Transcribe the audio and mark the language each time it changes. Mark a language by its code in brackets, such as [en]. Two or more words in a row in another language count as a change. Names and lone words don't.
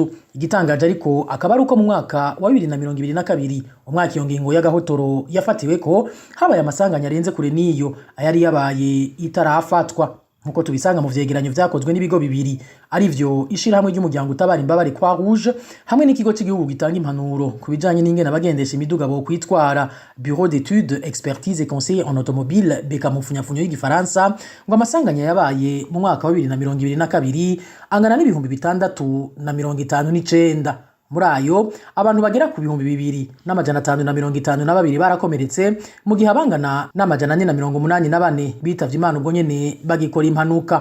[rn] Igitangaje ariko akaba ari uko mu mwaka wa 2022 umwaka iyo ngingo y'agahotoro yafatiwe ko habaye amasanganya arenze kure niyo ayari yabaye itarafatwa nkuko tubisanga mu vyegeranyo vyakozwe n'ibigo bibiri arivyo ishirahamwe ry'umuryango utabara imbabare kwa Rouge hamwe n'ikigo cy'igihugu gitanga impanuro kubijanye n'ingene abagendesha imiduga bo kwitwara [fr] Bureau d'études expertise et conseil en automobile [rn] beka mu funyafunyo y'igifaransa ngo amasanganya yabaye mu mwaka wa 2022 angana n'ibihumbi 659. Muri ayo abantu bagera ku 2552 barakomeretse mu gihe abangana n'484 bitavye Imana ubwo nyene bagikora impanuka.